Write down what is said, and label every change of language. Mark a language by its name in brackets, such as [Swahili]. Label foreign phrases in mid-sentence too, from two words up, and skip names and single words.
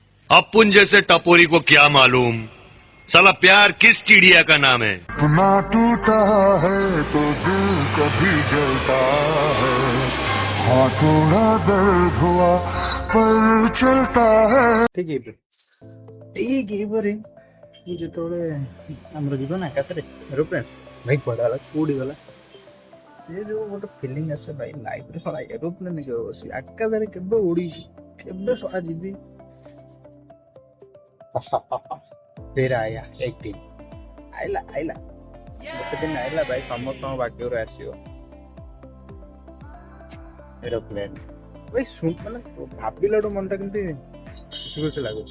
[Hindi] अपुन जैसे टपोरी को क्या मालूम साला प्यार किस चिड़िया का नाम है। ना टूटा है तो दिल कभी जलता है, हाँ थोड़ा दर्द हुआ पर चलता है। ठीक है [Odia] ଯେତେବେଳେ ଆମର ଯିବ ନା ଆକାଶରେ ଏରୋପ୍ଲେନ୍ ଭାଇ କୁଆଡ଼େ ଗଲା କୋଉଠି ଗଲା ସେ ଯୋଉ ଗୋଟେ ଫିଲିଂ ଆସେ ଭାଇ ଲାଇଫରେ ଶଳା ଏରୋପ୍ଲେନ୍ କେବେ ବସିବି ଆକାଶରେ କେବେ ଉଡ଼ିଛି କେବେ ଶଳା ଯିବି [Hindi] फिर आया [Odia] ଏକ ଦିନ ଆଇଲା ଗୋଟେ ଦିନ ଆଇଲା ଭାଇ ସମସ୍ତଙ୍କ ଭାଗ୍ୟରୁ ଆସିବ ଏରୋପ୍ଲେନ୍ ଭାଇ ମାନେ ଭାବିଲାଠୁ ମନଟା କେମିତି ଖୁସି ଲାଗୁଛି।